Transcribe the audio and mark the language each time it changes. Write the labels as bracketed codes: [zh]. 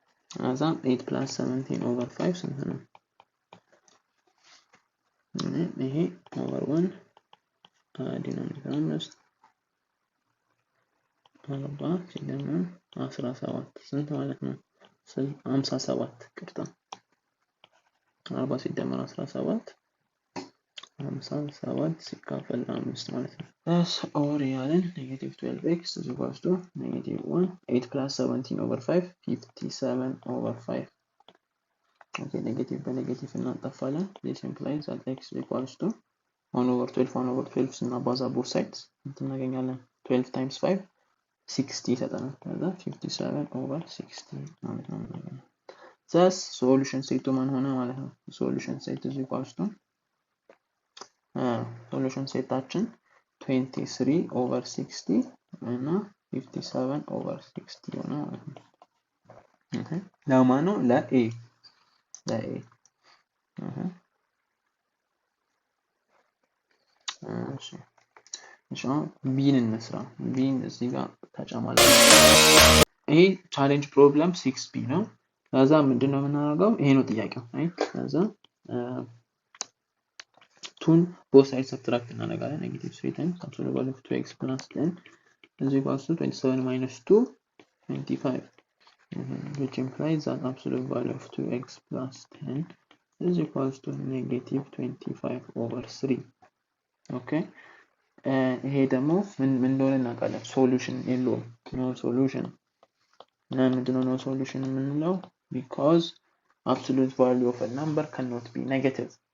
[en] ከዛ 8 plus 17 over 5 ስንት ነው? [am] ይሄ over 1 ዲኖሚኔተር 5 40 ሲደመር 17 ስንት ማለት ነው? [en] 57 ቅርታ 40 ሲደመር 17 57 ሲካፈል 5 ማለት ነው። Thus or ያለን negative 12x is equals to negative 1 8 plus 17 over 5 57 over 5. [am] Okay, negative በኔጌቲቭ እናጠፋለን. [en] This implies that x is equals to 1 over 12 ስናባዛ both sides እናገኛለን 12 times 5 60 ይሰጠናል። ከዛ 57 over 60 ማለት ነው እናገኛለን። Thus solution set ማን ሆነ ማለት ነው? Solution set is equals to solution ሴታችን 23 over 60 እና 57 over 60 ሆነ ማለት ነው። [am] ለማን ነው? ለኤ እሺ ቢን እንስራ። ቢን እዚህ ጋር ተጨማሪ ይሄ ቻሌንጅ ፕሮብለም 6 ቢ ነው። ከዛ ምንድነው የምናደርገው? ይሄ ነው ጥያቄው። [en] ከዛ ቱን both sides subtract እናደርጋለን። negative 3 times absolute value of 2x plus 10 is equals to 27 minus 2 25 which implies that absolute value of 2x plus 10 is equals to negative 25 over 3. [am] Okay, ይሄ ደግሞ ምን እንደሆነ እናውቃለን። ሶሉሽን የለውም። no solution እና ምንድነው no solution የምንለው? [en] because absolute value of a number cannot be negative.